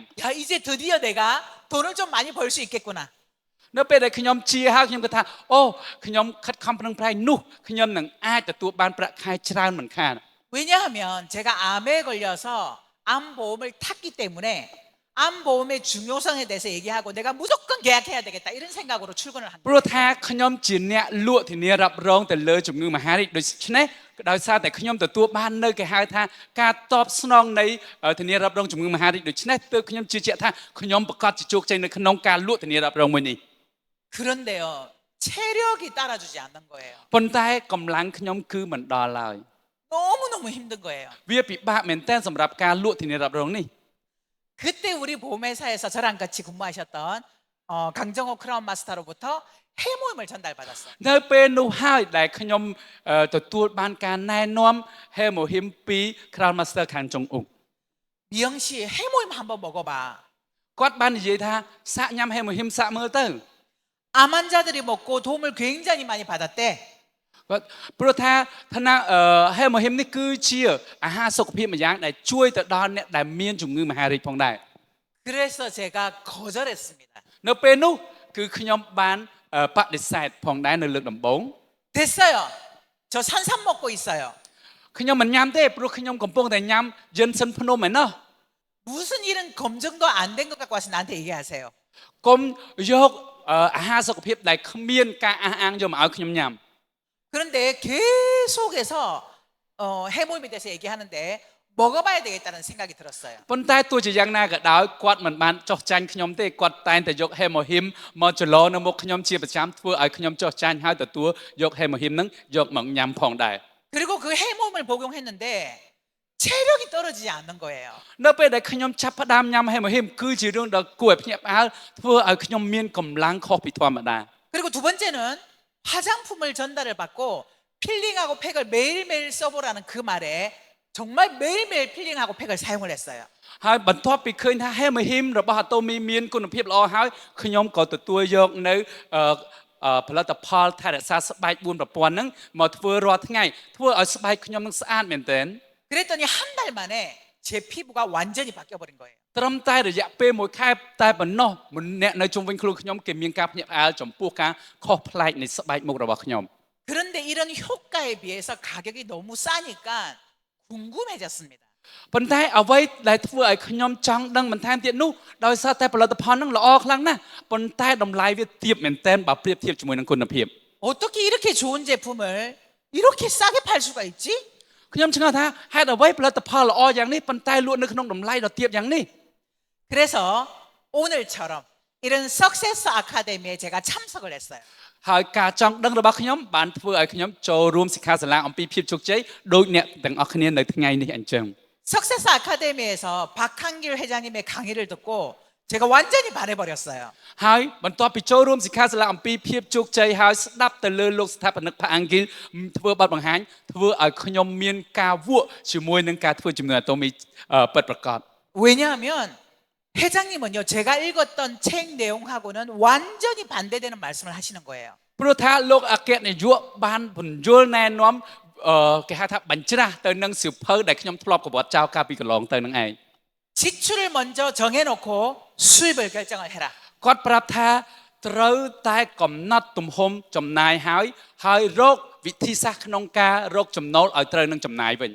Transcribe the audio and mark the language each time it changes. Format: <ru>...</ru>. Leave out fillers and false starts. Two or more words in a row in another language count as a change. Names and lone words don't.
<ko>야, 이제 드디어 내가 돈을 좀 많이 벌 수 있겠구나.</ko> <km>នៅពេលដែលខ្ញុំជាហើយខ្ញុំគិតថាអូខ្ញុំខិតខំប្រឹងប្រែងនោះខ្ញុំនឹងអាចទទួលបានប្រាក់ខែច្រើនមិនខាន</km> <ko>왜냐하면 제가 암에 걸려서 암 보험을 탔기 때문에 암보험의 중요성에 대해서 얘기하고 내가 무조건 계약해야 되겠다 이런 생각으로 출근을 한</ko> <km>ព្រោះ</km> <ko>거예요.</ko> <km>ថាខ្ញុំជាអ្នកលក់ធានារ៉ាប់រងទៅលើជំងឺមហារីកដូច្នេះដោយសារតែខ្ញុំទទួលបាននៅគេហៅថាការតបស្នងនៃធានារ៉ាប់រងជំងឺមហារីកដូច្នេះទើបខ្ញុំជឿជាក់ថាខ្ញុំប្រកាសជាជោគជ័យនៅក្នុងការលក់ធានារ៉ាប់រងមួយនេះ</km> <ko>그런데요, 체력이 따라주지 않는 거예요.</ko> <km>ប៉ុន្តែកម្លាំងខ្ញុំគឺមិនដល់ឡើយ</km> <ko>너무너무 힘든 거예요.</ko> <km>វាពិបាកមែនទែនសម្រាប់ការលក់ធានារ៉ាប់រងនេះ</km> <ko>그때 우리 보험회사에서 저랑 같이 근무하셨던 강정호 크라운 마스터로부터 해모임을 전달받았어요.</ko> <km>នៅពេលនោះហើយដែលខ្ញុំទទួលបានការណែនាំហេម៉ូហ៊ីមពី Crown Master ខាងចុងអ៊ុក</km> <ko>미영 씨 해모임 한번 먹어봐.</ko> <km>គាត់បាននិយាយថាសាក់ញ៉ាំហេម៉ូហ៊ីមសាក់មើលទៅ</km> <ko>암 환자들이 먹고 도움을 굉장히 많이 받았대.</ko> <km>គាត់ព្រោះថាថាណាហេម៉ូហ៊ីមនេះគឺជាអាហារសុខភាពមួយយ៉ាងដែលជួយទៅដល់អ្នកដែលមានជំងឺមហារីកផងដែរ</km> <ko>그래서 제가 거절했습니다.</ko> <km>នៅពេលនោះគឺខ្ញុំបានបដិសេធផងដែរនៅលើកដំបូង</km> <ko>됐어요. 저 산삼 먹고 있어요.</ko> <km>ខ្ញុំមិនញ៉ាំទេព្រោះខ្ញុំកំពុងតែញ៉ាំយិនសិនភ្នំឯណោះ</km> <ko>무슨 일은 검증도 안 된 것 갖고 와서 나한테 얘기하세요.</ko> <km>កុំយកអាហារសុខភាពដែលគ្មានការអះអាងយកមកឲ្យខ្ញុំញ៉ាំ</km> <ko>그런데 계속해서 해모임에 대해서 얘기하는데 먹어봐야 되겠다는 생각이 들었어요.</ko> <km>ប៉ុន្តែទោះជាយ៉ាងណាក៏ដោយគាត់មិនបានចោះចាញ់ខ្ញុំទេគាត់តែងតែយកហេម៉ូហ៊ីមមកចលោនៅមុខខ្ញុំជាប្រចាំធ្វើឲ្យខ្ញុំចោះចាញ់ហើយទទួលយកហេម៉ូហ៊ីមហ្នឹងយកមកញ៉ាំផងដែរ</km> <ko>그리고 그 해모임을 복용했는데 체력이 떨어지지 않는 거예요.</ko> <km>នៅពេលដែលខ្ញុំចាប់ផ្ដើមញ៉ាំហេម៉ូហ៊ីមគឺជារឿងដ៏គួរឲ្យភ្ញាក់ផ្អើលធ្វើឲ្យខ្ញុំមានកម្លាំងខុសពីធម្មតា</km> <ko>그리고 두 번째는 화장품을 전달을 받고 필링하고 팩을 매일매일 써보라는 그 말에 정말 매일매일 필링하고 팩을 사용을 했어요.</ko> <km>ហើយបន្ទាប់ពីឃើញថាហេម៉ូហ៊ីមរបស់អាតូមីមានគុណភាពល្អហើយខ្ញុំក៏ទទួលយកនៅផលិតផលថែរក្សាស្បែក4ប្រព័ន្ធហ្នឹងមកធ្វើរាល់ថ្ងៃធ្វើឲ្យស្បែកខ្ញុំនឹងស្អាតមែនទែន</km> <ko>그랬더니 한 달 만에 제 피부가 완전히 바뀌어버린 거예요.</ko> <km>ត្រឹមតែរយៈពេល1ខែតែប៉ុណ្ណោះអ្នកនៅជុំវិញខ្លួនខ្ញុំគេមានការភ្ញាក់ផ្អើលចំពោះការខុសប្លែកនៃស្បែកមុខរបស់ខ្ញុំ</km> <ko>그런데 이런 효과에 비해서 가격이 너무 싸니까 궁금해졌습니다.</ko> <km>ប៉ុន្តែអ្វីដែលធ្វើឲ្យខ្ញុំចង់ដឹងបន្ថែមទៀតនោះដោយសារតែផលិតផលហ្នឹងល្អខ្លាំងណាស់ប៉ុន្តែតម្លៃវាទាបមែនទែនបើប្រៀបធៀបជាមួយនឹងគុណភាព</km> <ko>어떻게 이렇게 좋은 제품을 이렇게 싸게 팔 수가 있지?</ko> <km>ខ្ញុំឆ្ងល់ថាហេតុអ្វីផលិតផលល្អយ៉ាងនេះប៉ុន្តែលក់នៅក្នុងតម្លៃដ៏ទាបយ៉ាងនេះ</km> <ko>그래서 오늘처럼 이런 석세스 아카데미에 제가 참석을 했어요.</ko> <km>ហើយការចង់ដឹងរបស់ខ្ញុំបានធ្វើឲ្យខ្ញុំចូលរួមសិក្ខាសាលាអំពីភាពជោគជ័យដោយអ្នកទាំងអស់គ្នានៅថ្ងៃនេះអញ្ចឹង</km> <ko>석세스 아카데미에서 박한길 회장님의 강의를 듣고 제가 완전히 반해버렸어요.</ko> <km>ហើយបន្ទាប់ពីចូលរួមសិក្ខាសាលាអំពីភាពជោគជ័យហើយស្ដាប់ទៅលើលោកស្ថាបនិកផាអង្គីលធ្វើបទបង្ហាញធ្វើឲ្យខ្ញុំមានការវក់ជាមួយនឹងការធ្វើជំនួយអាតូមីពិតប្រាកដ</km> <ko>왜냐하면 회장님은요 제가 읽었던 책 내용하고는 완전히 반대되는 말씀을 하시는 거예요.</ko> <km>ព្រោះថាលោកអគ្គនាយកបានពន្យល់ណែនាំគេហៅថាបញ្ច្រាស់ទៅនឹងសៀវភៅដែលខ្ញុំធ្លាប់កវត្តចោលកាលពីកន្លងទៅនឹងឯង</km> <ko>지출을 먼저 정해놓고 수입을 결정을 해라.</ko> <km>គាត់ប្រាប់ថាត្រូវតែកំណត់ទំហំចំណាយហើយរកវិធីសាស្ត្រក្នុងការរកចំណូលឲ្យត្រូវនឹងចំណាយវិញ</km>